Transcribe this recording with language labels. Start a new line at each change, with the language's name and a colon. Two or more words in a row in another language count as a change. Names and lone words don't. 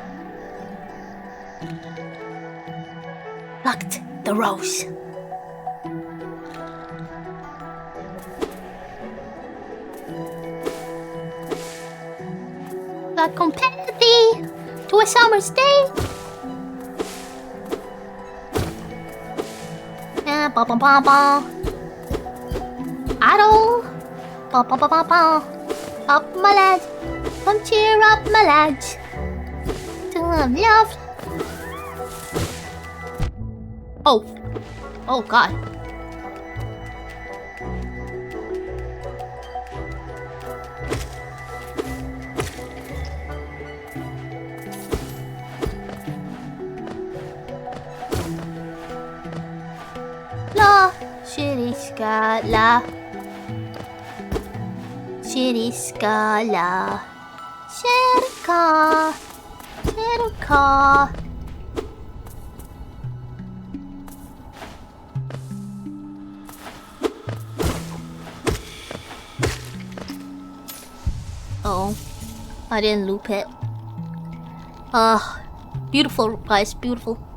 English: Plucked the rose. I compare thee to a summer's day. Ba ba ba ba. Idle. Ba ba ba ba ba. Up my lad. Come cheer up my lads. To have loved. Oh. Oh god. La Shiriscala. Shiriscala. Sherka. Oh, I didn't loop it. Beautiful, guys. Beautiful.